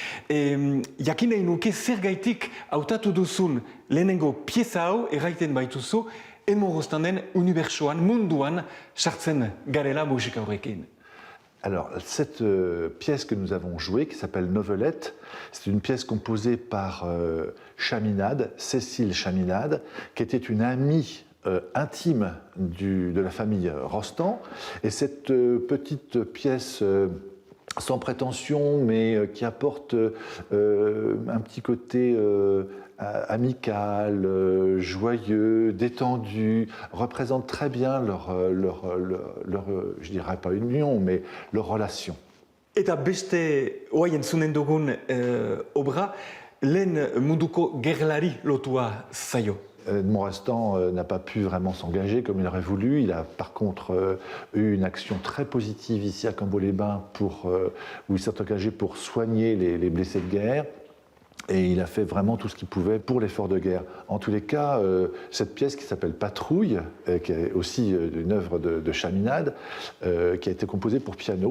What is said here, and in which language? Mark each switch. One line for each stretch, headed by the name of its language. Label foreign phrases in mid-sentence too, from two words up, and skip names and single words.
Basque: Jakin nahi nuke zergaitik hautatu duzun lehenengo pieza hau erraiten baituzu, Edmond Rostanden unibertsoan, munduan, sartzen garela musika horrekin.
French: Alors, cette pièce que nous avons jouée, qui s'appelle Novelette, c'est une pièce composée par Chaminade, Cécile Chaminade, qui était une amie intime de la famille Rostand. Et cette petite pièce sans prétention, mais qui apporte un petit côté amical, joyeux, détendu, représente très bien leur, je dirais pas union, mais leur relation.
Basque: Eta beste oai entzunen dugun obra, lehen munduko gerlari lotua zaio.
French: Montrestan n'a pas pu vraiment s'engager comme il aurait voulu. Il a par contre eu une action très positive ici à Cambo-les-Bains où il s'est engagé pour soigner les blessés de guerre. Et il a fait vraiment tout ce qu'il pouvait pour l'effort de guerre. En tous les cas, cette pièce qui s'appelle Patrouille, qui est aussi une œuvre de Chaminade, qui a été composée pour piano.